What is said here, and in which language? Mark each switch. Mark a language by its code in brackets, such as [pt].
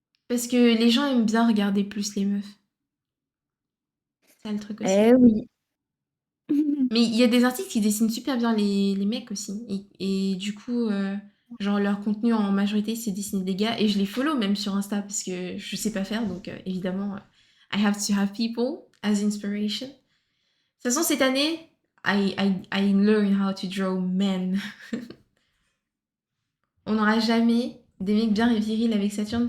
[fr] Parce que les gens aiment bien regarder plus les meufs. C'est ça le truc aussi. Eh oui. Mais il y a des artistes qui dessinent super bien les mecs aussi. Et du coup, genre leur contenu en majorité, c'est dessiner des gars. Et je les follow même sur Insta parce que je sais pas faire. Donc évidemment, [en] I have to have people as inspiration. [fr] De toute façon, cette année, [en] I learn how to draw men. [fr] On n'aura jamais des mecs bien virils avec Saturne.